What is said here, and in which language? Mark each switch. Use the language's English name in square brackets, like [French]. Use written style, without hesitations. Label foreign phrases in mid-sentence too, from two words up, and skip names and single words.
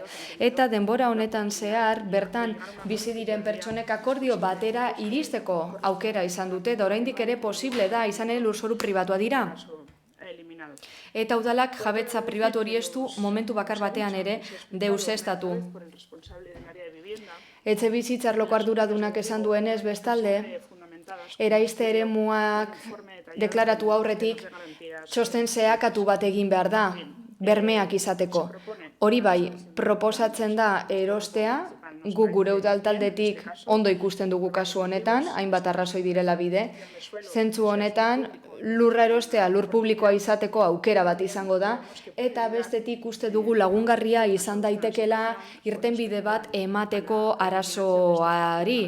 [Basque] Eta denbora honetan zehar, bertan bizi diren pertsonek akordio batera iristeko aukera izan dute, da oraindik ere posible da, izan ere lurzoru pribatua dira. eliminado. Eta udalak jabetza pribatu hori ez du momentu bakar batean ere deusestatu. [Spanish] Por el responsable del área de vivienda, [Basque] Etxe bizitzarloko arduradunak esan duenez bestalde, eraiste eremuak deklaratu aurretik txosten zeakatu bat egin behar da, bermeak izateko. Hori bai, proposatzen da erostea, guk gure udal taldetik ondo ikusten dugu kasu honetan, hainbat arrazoi direla bide, zentzu honetan lurra erostea lur publikoa izateko aukera bat izango da, eta bestetik uste dugu lagungarria izan daitekela irtenbide bat emateko arazoari.